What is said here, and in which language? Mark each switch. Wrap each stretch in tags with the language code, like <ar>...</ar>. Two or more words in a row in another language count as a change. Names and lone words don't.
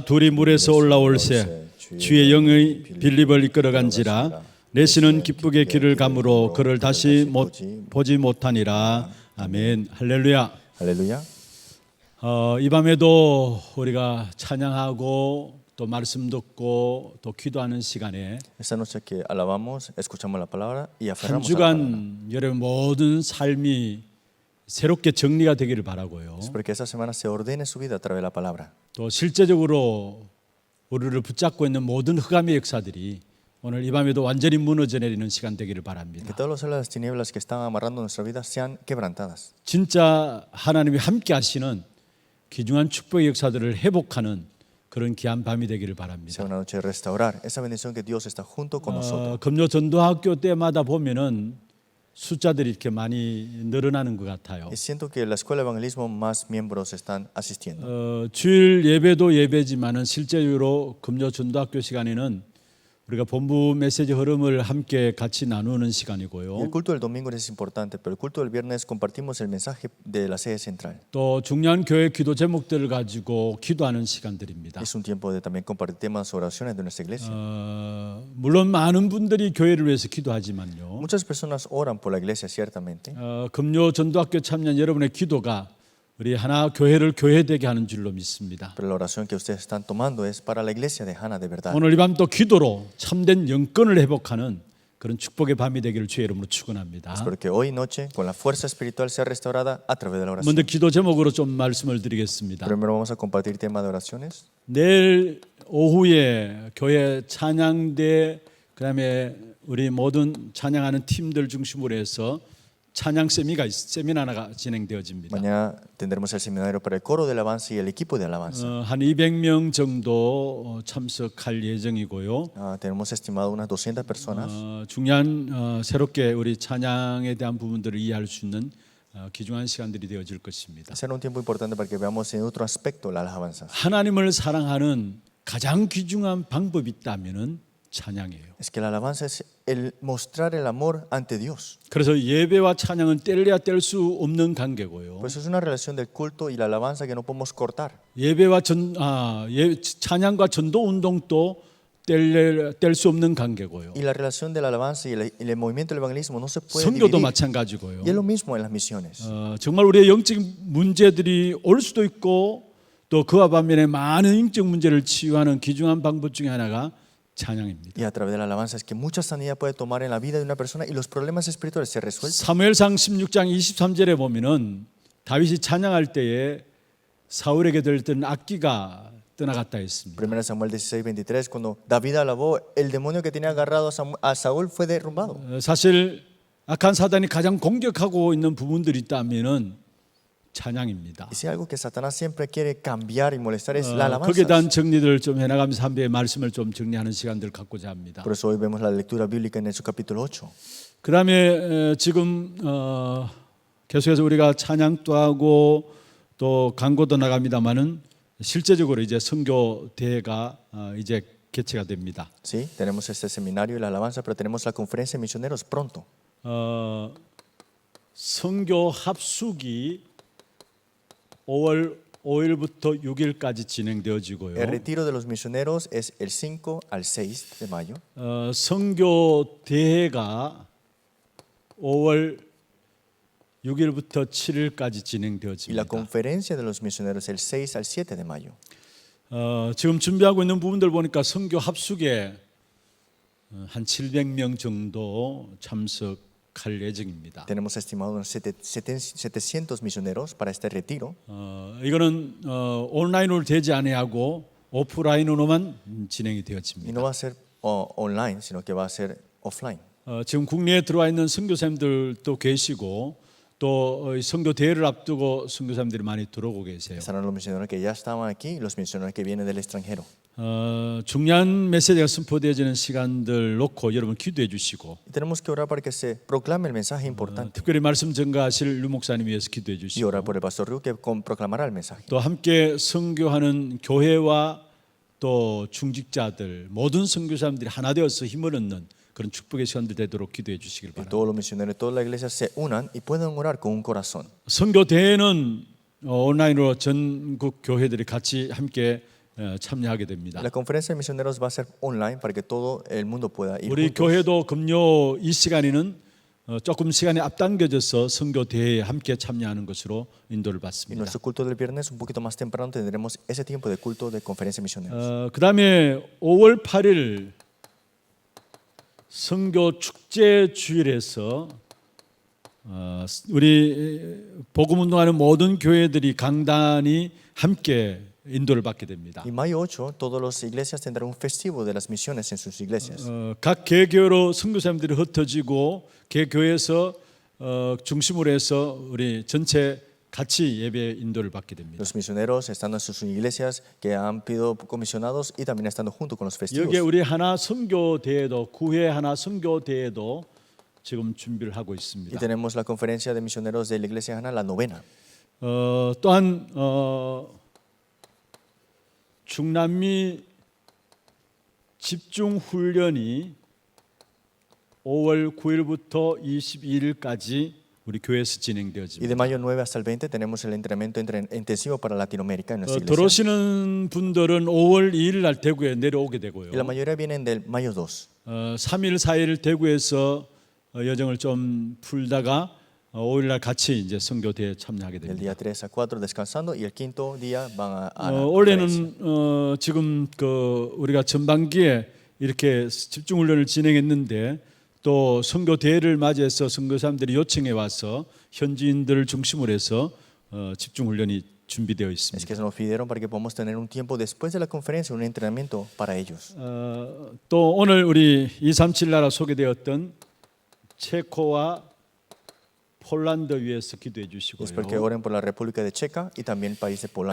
<ko>둘이 물에서 올라올새 주의 영의 빌립을 이끌어간지라. 네시는 기쁘게 길을 가므로 그를 다시 보지 못하니라. 아멘. 할렐루야. 할렐루야. 이 밤에도 우리가 찬양하고 또 말씀 듣고 또 기도하는 시간에</ko> <es>Esta noche que alabamos, escuchamos la palabra y</es> <ko>한</ko> <es>aferramos a la palabra.</es> <ko>주간 여러분 모든 삶이 새롭게 정리가 되기를 바라고요.</ko> <es>Es porque esta semana se ordene su vida a través de la palabra.</es> <ko>또 실제적으로 우리를 붙잡고 있는 모든 흑암의 역사들이 오늘 이 밤에도 완전히 무너져 내리는 시간 되기를</ko> <es>Que</es> <ko>바랍니다.</ko> <es>todos los las tinieblas que están amarrando nuestra vida sean quebrantadas.</es> <ko>진짜 하나님이 함께 하시는 귀중한 축복의 역사들을 회복하는 그런 귀한 밤이 되기를 바랍니다.</ko> <es>Sea una noche de restaurar esa bendición que Dios está junto con nosotros.</es> <ko>금요 전도학교 때마다 보면은 숫자들이 이렇게 많이 늘어나는 것 같아요.</ko> <es>Y siento que en la escuela de evangelismo más miembros están asistiendo.</es> <ko>주일 예배도 예배지만은 실제로 금요 전도학교 시간에는 우리가 본부 메시지 흐름을 함께 같이 나누는</ko> <es>Y el</es> <ko>시간이고요.</ko> <es>culto del domingo es importante, pero el culto del viernes compartimos el mensaje de la sede central.</es> <ko>또 중요한 교회 기도 제목들을 가지고 기도하는 시간들입니다.</ko> <es>Es un tiempo de también compartir temas, oraciones de nuestra iglesia.</es> <ko>물론 많은 분들이 교회를 위해서 기도하지만요.</ko> <es>Muchas personas oran por la iglesia, ciertamente.</es> <ko>금요 전도학교 참여한 여러분의 기도가 우리 하나 교회를 교회되게 하는 줄로 믿습니다.</ko> <es>Pero la oración que ustedes están tomando es para la iglesia de Hana de verdad.</es> <ko>오늘 이 밤 또 기도로 참된 영권을 회복하는 그런 축복의 밤이 되기를 주의 이름으로 축원합니다.</ko> <es>Espero que hoy noche, con la fuerza espiritual, sea restaurada a través de la oración.</es> <ko>먼저 기도 제목으로 좀 말씀을 드리겠습니다.</ko> <es>Primero vamos a compartir tema de oraciones.</es> <ko>내일 오후에 교회 찬양대 그다음에 우리 모든 찬양하는 팀들 중심으로 해서 찬양 세미나가 진행되어집니다.</ko> <es>Mañana tendremos el seminario para el coro de alabanza y el equipo de alabanza.</es> <ko>한 200명 정도 참석할 예정이고요.</ko> <es>Tenemos estimado unas 200 personas.</es> <ko>중요한 새롭게 우리 찬양에 대한 부분들을 이해할 수 있는 귀중한 시간들이 되어질 것입니다.</ko> <es>Será un tiempo importante para que veamos en otro aspecto las alabanzas.</es> <ko>하나님을 사랑하는 가장 귀중한 방법이 있다면은 찬양이에요.</ko> <es>Es que la alabanza es el mostrar el amor ante Dios.</es> <ko>그래서 예배와 찬양은 뗄래야 뗄 수 없는 관계고요.</ko> <es>Por eso es una relación del culto y la alabanza que no podemos cortar.</es> <ko>예배와 찬양과 전도 운동도 뗄 수 없는 관계고요.</ko> <es>Y la relación de la alabanza y el movimiento del evangelismo no se puede</es> <ko>선교도</ko> <es>dividir.</es> <ko>마찬가지고요.</ko> <es>Y es lo mismo en las misiones.</es> <ko>정말 우리의 영적인 문제들이 올 수도 있고 또 그와 반면에 많은 영적 문제를 치유하는 귀중한 방법 중에 하나가 찬양입니다.</ko> <es>Y a través de la alabanza es que mucha sanidad puede tomar en la vida de una persona y los problemas espirituales se resuelven.</es> <ko>사무엘상 16장 23절에 보면은 다윗이 찬양할 때에 사울에게 들렸던 악기가 떠나갔다 했습니다.</ko> <es>1 Samuel 16:23 cuando David alabó, el demonio que tenía agarrado a Saúl fue derrumbado.</es> <ko>사실 악한 사단이 가장 공격하고 있는 부분들이 있다면은 찬양입니다.</ko> <es>Y si hay algo que Satanás siempre quiere cambiar y molestar es la</es> <ko>거기에 대한</ko> <es>alabanza.</es> <ko>정리들을 좀 해나가면서 한 배의 말씀을 좀 정리하는 시간들을 갖고자 합니다.</ko> <es>Por eso hoy vemos la lectura bíblica en Hechos capítulo 8.</es> <ko>그 다음에 지금 계속해서 우리가 찬양도 하고 또 광고도 나갑니다만은 실제적으로 이제 선교 대회가 이제 개최가 됩니다.</ko> <es>Sí, tenemos este seminario y la alabanza, pero tenemos la conferencia de misioneros pronto.</es> <ko>선교 합숙이 5월 5일부터 6일까지 진행되어지고요.</ko> <es>El retiro de los misioneros es el 5 al 6 de mayo.</es> <ko>선교 대회가 5월 6일부터 7일까지</ko> <es>Y la</es> <ko>진행되어집니다.</ko> <es>conferencia de los misioneros el 6 al 7 de mayo.</es> <ko>지금 준비하고 있는 부분들 보니까 선교 합숙에 한 700명 정도 참석할 예정입니다.</ko> <es>Tenemos estimado unos 700 misioneros para este retiro.</es> <ko>이거는 온라인으로 되지 아니하고 오프라인으로만 진행이</ko> <es>Y</es> <ko>되어집니다.</ko> <es>no va a ser online, sino que va a ser offline.</es> <ko>지금 국내에 들어와 있는 선교사님들도 계시고 또 선교 대회를 앞두고 선교사님들이 많이 들어오고 계세요.</ko> <es>Estarán los misioneros que ya estaban aquí y los misioneros que vienen del extranjero.</es> <ko>중요한 메시지가 선포되어지는 시간들 놓고 여러분 기도해 주시고</ko> <es>Y tenemos que orar para que se proclame el mensaje importante.</es> <ko>특별히 말씀 전가하실 류 목사님 위해서 기도해</ko> <es>Y</es> <ko>주시고</ko> <es>orar por el pastor Ru que proclamará el mensaje.</es> <ko>또 함께 선교하는 교회와 또 중직자들 모든 선교사님들이 하나 되어서 힘을 얻는 그런 축복의 시간들 되도록 기도해 주시길</ko> <es>Que</es> <ko>바랍니다.</ko> <es>todos los misioneros, toda la iglesia se unan y puedan orar con un corazón.</es> <ko>선교 대회는 온라인으로 전국 교회들이 같이 함께 참여하게 됩니다.</ko> <es>La conferencia de misioneros va a ser online para que todo el mundo pueda ir</es> <ko>우리</ko> <es>juntos.</es> <ko>교회도 금요 이 시간에는 조금 시간이 앞당겨져서 선교 대회에 함께 참여하는 것으로 인도를</ko> <es>Y</es> <ko>받습니다.</ko> <es>nuestro culto del viernes un poquito más temprano tendremos ese tiempo de culto de conferencia de misioneros.</es> <ko>그다음에 5월 8일 선교 축제 주일에서 우리 복음 운동하는 모든 교회들이 강단이 함께 인도를 받게 됩니다.</ko> <es>Y mayo 8 todas las iglesias tendrán un festivo de las misiones en sus iglesias.</es> <ko>각 개교로 선교사님들이 흩어지고 개교에서 중심으로 해서 우리 전체 같이 예배 인도를 받게 됩니다.</ko> <es>Los misioneros estando en sus iglesias que han sido comisionados y también estando junto con los festivos.</es> <ko>여기에 우리 하나 선교 대회도 구회 하나 선교 대회도 지금 준비를 하고</ko> <es>Y</es> <ko>있습니다.</ko> <es>tenemos la conferencia de misioneros de la iglesia Hana, la novena.</es> <ko>또한 중남미 집중 훈련이 5월 9일부터 22일까지 우리 교회에서</ko> <es>Y</es> <ko>진행되어집니다.</ko> <es>de mayo 9 hasta el 20 tenemos el entrenamiento intensivo para Latinoamérica en nuestra iglesia.</es> <ko>들어오시는 분들은 5월 2일 날 대구에 내려오게 되고요.</ko> <es>Y la mayoría vienen del mayo 2.</es> <ko>3일 4일 대구에서 여정을 좀 풀다가 5일 날 같이 이제 선교대에 참여하게</ko> <es>El</es> <ko>됩니다.</ko> <es>día 3 a 4 descansando y el quinto día van a la conferencia.</es> <ko>올해는 지금 그 우리가 전반기에 이렇게 집중 훈련을 진행했는데 또 선교 대회를 맞이해서 선교사님들이 요청해 와서 현지인들을 중심으로 해서 집중 훈련이 준비되어</ko> <es>Es</es> <ko>있습니다.</ko> <es>que se nos pidieron para que podamos tener un tiempo después de la conferencia, un entrenamiento para ellos.</es> <ko>또 오늘 우리 237 나라 소개되었던 체코와 폴란드 위해서 기도해</ko> <es>Y espero que</es> <ko>주시고요.</ko> <es>oren por la República de Checa y también el país de Polonia.</es>